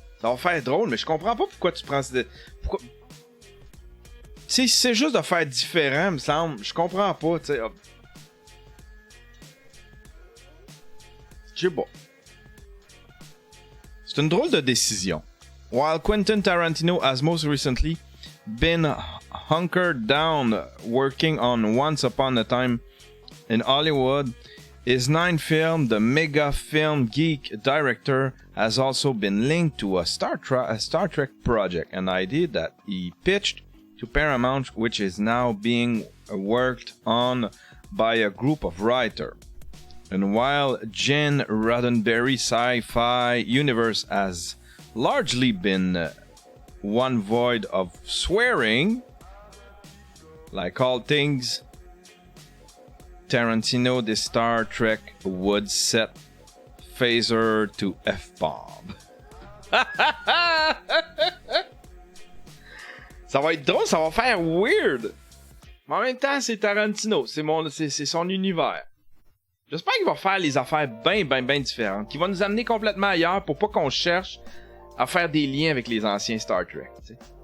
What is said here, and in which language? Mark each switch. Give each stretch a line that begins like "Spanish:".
French: Ça va faire drôle, mais je comprends pas pourquoi tu prends... Pourquoi... Tu sais, c'est juste de faire différent, me semble. Je comprends pas, tu sais. Je sais pas. C'est une drôle de décision.
English: While Quentin Tarantino has most recently been hunkered down working on Once Upon a Time in Hollywood, his 9th film, the mega film geek director, has also been linked to a Star Trek project, an idea that he pitched to Paramount, which is now being worked on by a group of writers. And while Gene Roddenberry's sci-fi universe has largely been one void of swearing, like all things Tarantino, this Star Trek would set phaser to F-bomb.
French: Ça va être drôle, ça va faire weird. Mais en même temps, c'est Tarantino, c'est son univers. J'espère qu'il va faire les affaires bien différentes, qu'il va nous amener complètement ailleurs pour pas qu'on cherche à faire des liens avec les anciens Star Trek. T'sais.